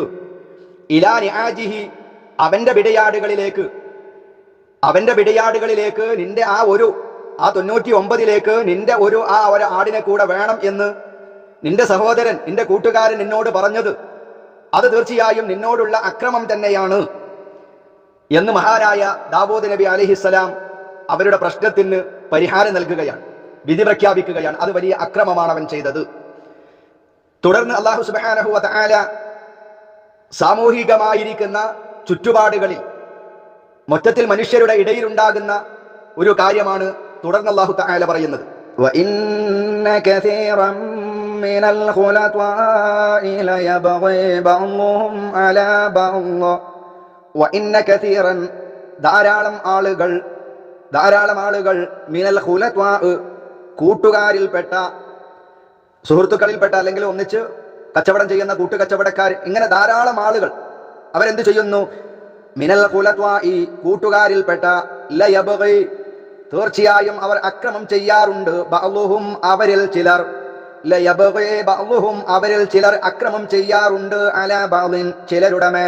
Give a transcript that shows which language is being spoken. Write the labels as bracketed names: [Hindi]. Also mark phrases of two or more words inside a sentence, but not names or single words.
[Arabic] إلى نعاجه, [Malayalam] അവന്റെ പിടയാടുകളിലേക്ക് നിന്റെ ആ ഒരു ആ 99ലേക്ക് നിന്റെ ഒരു ആടിനെ കൂടെ വേണം എന്ന് നിന്റെ സഹോദരൻ, നിന്റെ കൂട്ടുകാരൻ നിന്നോട് പറഞ്ഞത് അത് തീർച്ചയായും നിന്നോടുള്ള അക്രമം തന്നെയാണ് എന്ന് മഹാനായ ദാവൂദ് നബി അലൈഹിസ്സലാം അവരുടെ പ്രശ്നത്തിന് പരിഹാരം നൽകുകയാണ്, വിധി പ്രഖ്യാപിക്കുകയാണ്. അത് വലിയ അക്രമമാണ് അവൻ ചെയ്തത്. തുടർന്ന് [Arabic] الله سبحانه وتعالى [Malayalam] സാമൂഹികമായിരിക്കുന്ന ചുറ്റുപാടുകളിൽ മൊത്തത്തിൽ മനുഷ്യരുടെ ഇടയിലുണ്ടാകുന്ന ഒരു കാര്യമാണ് തുടർന്ന് [Arabic] الله تعالى [Malayalam] പറയുന്നത്, [Arabic] وَإِنَّ كَثِيرًا مِنَ الْخُلَطَاءِ لَيَبْغِي بَعْضُهُمْ عَلَى بَعْضٍ وَإِنَّ كَثِيرًا [Malayalam] ധാരാളം ആളുകൾ [Arabic] من الخلطاء [Malayalam] കൂട്ടുകാരിൽപ്പെട്ട, സുഹൃത്തുക്കളിൽപ്പെട്ട, അല്ലെങ്കിൽ ഒന്നിച്ച് കച്ചവടം ചെയ്യുന്ന കൂട്ടുകച്ചവടക്കാർ, ഇങ്ങനെ ധാരാളം ആളുകൾ അവരെന്ത് ചെയ്യുന്നു? [Arabic] من الخلطاء [Malayalam] കൂട്ടുകാരിൽപ്പെട്ട, ലയബ്ഗി തീർച്ചയായും അവർ അക്രമം ചെയ്യാറുണ്ട്, ബഅ്ളുഹും അവരിൽ ചിലർ, [Arabic] ليبغي بعضهم [Malayalam] അവരിൽ ചിലർ അക്രമം ചെയ്യാറുണ്ട്, [Arabic] على بعض [Malayalam] ചിലരുടെ മേൽ.